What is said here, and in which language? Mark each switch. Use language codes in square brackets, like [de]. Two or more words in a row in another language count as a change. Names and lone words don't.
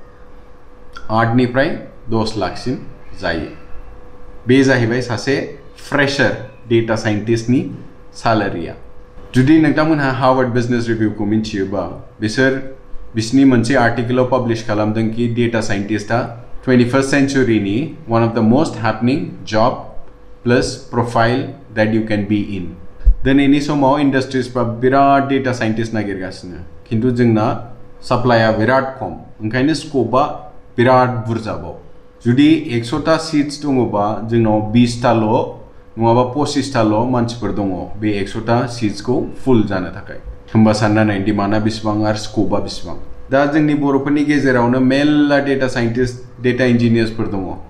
[brx] 8 निफ्राय 10 लाखसिम जायो बे जाहैबाय सासे [en] fresher data scientistni [brx] सैलरीया जुदि नोंथांमोनहा हार्वर्ड बिजनेस रिव्यूखौ मिथियोबा बिसोरनि मोनसे आर्टिकलाव पब्लिश खालामदों कि डेटा साइन्टिस्टआ 21st सेंचुरीनि [en] one of the most happening job plus profile that you can be in [brx] दिनैनि समाव इंडस्ट्रीजफ्रा बिराद [en] data scientist [brx] नागिरगासिनो किन्तु जोंना सप्लाइया बिराद खम ओंखायनो स्कोपआ बिराद बुरजाबाव जुदि 100टा सीट्स दङबा जोंनाव 20टाल' नङाबा 25टाल' मानसिफोर दङ बे 100टा सीट्सखौ फुल जानो थाखाय होमबा सानना नाय डिमान्डआ बेसेबां आरो स्कोपआ बेसेबां दा जोंनि बर'फोरनि गेजेरावनो मेल्ला [en] data scientist data engineersfor [brx] दङ